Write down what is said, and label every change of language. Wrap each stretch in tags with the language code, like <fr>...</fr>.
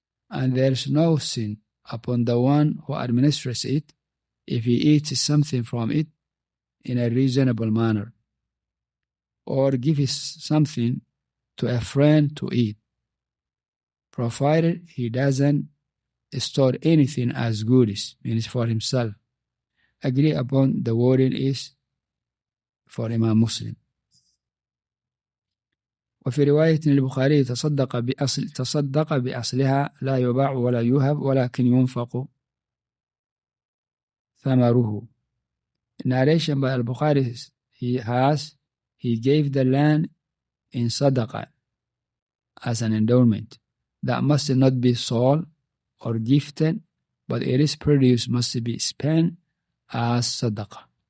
<en>And there is no sin upon the one who administers it if he eats something from it in a reasonable manner, or gives something to a friend to eat, provided he doesn't store anything as goodies, means for himself. Agree upon the wording is for Imam Muslim.</en> <ar>وفي رواية البخاري تصدق بأصلها لا يباع ولا يوهب ولكن ينفق ثمره.</ar> <en>Narration by Al-Bukhari, he gave the land in sadaqah as an endowment that must not be sold or gifted, but its produce must be spent as sadaqah.</en>